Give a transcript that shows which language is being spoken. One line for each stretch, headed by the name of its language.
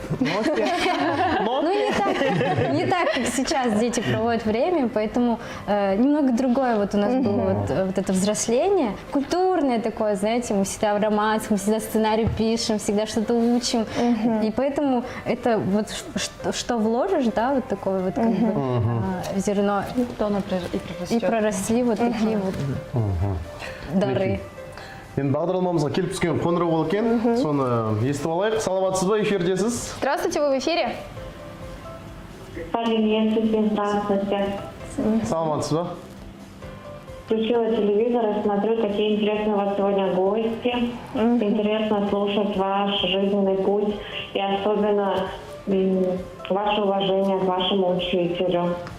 Russian: Ну, не так, как сейчас дети проводят время, поэтому немного другое вот у нас было вот это взросление, культурное такое, знаете, мы всегда в романсах, мы всегда сценарий пишем, всегда что-то учим, и поэтому это вот что вложишь, да, вот такое вот как бы зерно, То оно и проросли вот такие вот дары.
Kazakh: Енді бағдарламамызға келіп түскен қоңырау бол екен, соны естіп алайық. Саламатсыз ба, эфирдесіз?
Russian: Здравствуйте, вы в эфире. Приветствуйте, здравствуйте.
Kazakh: саламатсыз ба?
Russian: Включила телевизор и смотрю, какие интересные у вас сегодня гости. Интересно слушать ваш жизненный путь и особенно ваше уважение к вашему учителю.